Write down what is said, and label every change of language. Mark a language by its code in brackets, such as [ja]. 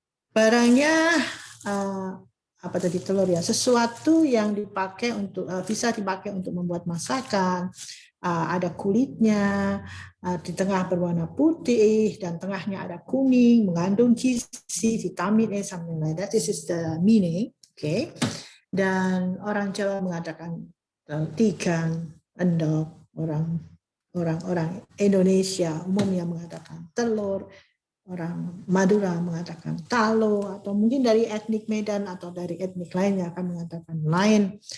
[id] Barangnya apa tadi telur ya, sesuatu yang dipakai untuk bisa dipakai untuk membuat masakan, ada kulitnya, di tengah berwarna putih dan tengahnya ada kuning, mengandung gizi, vitamin A, [en] something like that. This is the meaning, okay. [id] Dan orang Jawa mengatakan tigan, endok, orang Indonesia umumnya mengatakan telur. Orang Madura mengatakan talo, atau mungkin dari etnik Medan atau dari etnik lainnya akan mengatakan lain.